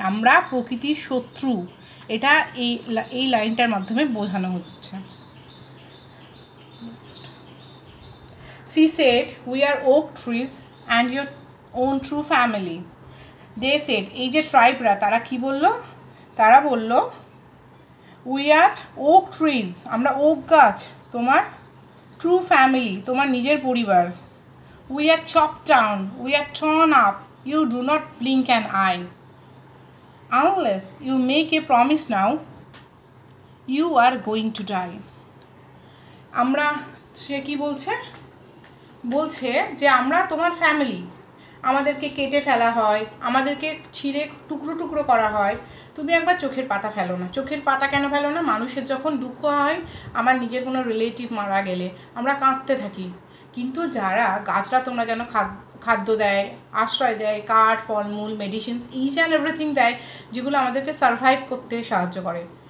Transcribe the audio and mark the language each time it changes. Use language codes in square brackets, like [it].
[bn] আমরা প্রকৃতির শত্রু, এটা এই লাইনটার মাধ্যমে বোঝানো হচ্ছে। [en] She said, we are oak trees and your own true family. They said, [bn] এই যে ট্রাইবরা, তারা কি বলল? তারা বলল, [en] we are oak trees, [bn] আমরা ওক গাছ, তোমার ট্রু ফ্যামিলি, তোমার নিজের পরিবার। [en] We are chopped down, we are torn up, you do not blink an eye. Unless you make a promise now, you are going to die. [bn] আমরা, সে কি বলছে? বলছে যে আমরা তোমার ফ্যামিলি, আমাদেরকে কেটে ফেলা হয়, আমাদেরকে ছিঁড়ে টুকরো টুকরো করা হয়, তুমি একবার চোখের পাতা ফেলো না। চোখের পাতা কেন ফেলো না? মানুষের যখন দুঃখ হয়, আমার নিজের কোনো রিলেটিভ মারা গেলে আমরা কাঁদতে থাকি, কিন্তু যারা গাছরা তোমরা যেন খাদ্য দেয়, আশ্রয় দেয়, কাঠ, ফলমূল, মেডিসিনস, [en] each and everything [bn] দেয়, যেগুলো আমাদেরকে সারভাইভ করতে সাহায্য করে।